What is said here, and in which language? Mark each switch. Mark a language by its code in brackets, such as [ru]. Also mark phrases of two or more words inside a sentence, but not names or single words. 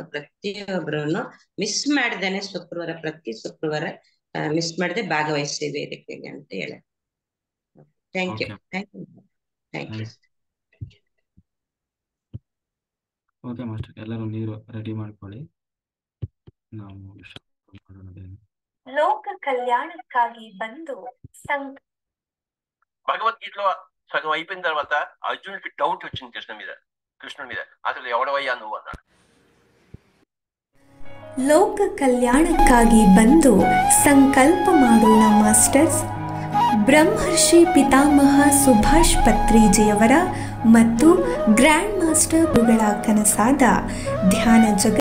[kn] ಪ್ರತಿಯೊಬ್ರು ಮಿಸ್ ಮಾಡ್ದೇನೆ ಪ್ರತಿ ಶುಕ್ರವಾರ ಮಿಸ್ ಮಾಡದೆ ಭಾಗವಹಿಸಿ ವೇದಿಕೆಗೆ ಅಂತ ಹೇಳ. [en] Thank you. [kn] ಓಕೆ ಮಾಸ್ಟರ್, ಎಲ್ಲರೂ ನೀರು ರೆಡಿ ಮಾಡ್ಕೊಳ್ಳಿ. ನಾವು ಲೋಕ ಕಲ್ಯಾಣಕ್ಕಾಗಿ ಬಂದು [te] భగవద్గీతలో సగం అయిపోయిన తర్వాత అర్జునుడికి డౌట్ వచ్చింది కృష్ణుడి మీద అసలు ఎవడవయ్యా నువ్వు అన్నాడు. [kn] ಲೋಕ ಕಲ್ಯಾಣಕ್ಕಾಗಿ ಬಂದು ಸಂಕಲ್ಪ ಮಾಡೋಣ ಮಾಸ್ಟರ್ಸ್. ಬ್ರಹ್ಮರ್ಷಿ ಪಿತಾಮಹ ಸುಭಾಷ್ ಪತ್ರಿಜಿಯವರ ಮತ್ತು [en] grand master [kn] ಗುರುಗಳ ಕನಸಾದ ಧ್ಯಾನ ಜಗತ್